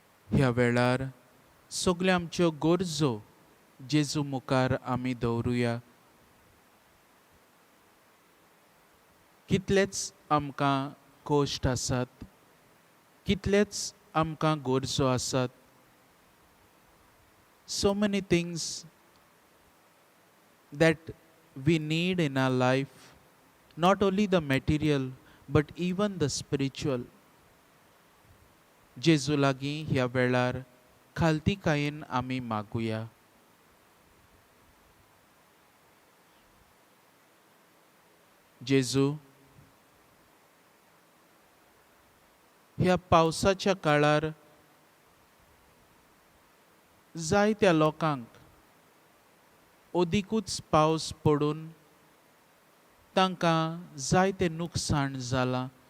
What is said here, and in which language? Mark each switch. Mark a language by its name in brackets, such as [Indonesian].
[Goan Konkani] ह्या वेळार सगल्यो आमच्यो गरजो जेजू मुखार आमी दवरुया. कितलेच आमकां कोश्ट आसात, कितलेच आमकां गरजो आसात. [English] So many things that we need in our life, not only the material but even the spiritual. [Goan Konkani] जेजू लागीं ह्या वेळार खालतीकायेन आमी मागुया. जेजू, ह्या पावसाच्या काळार जायत्या लोकांक ओदिकूच पावस पडून तांकां जायतें नुकसाण जालां.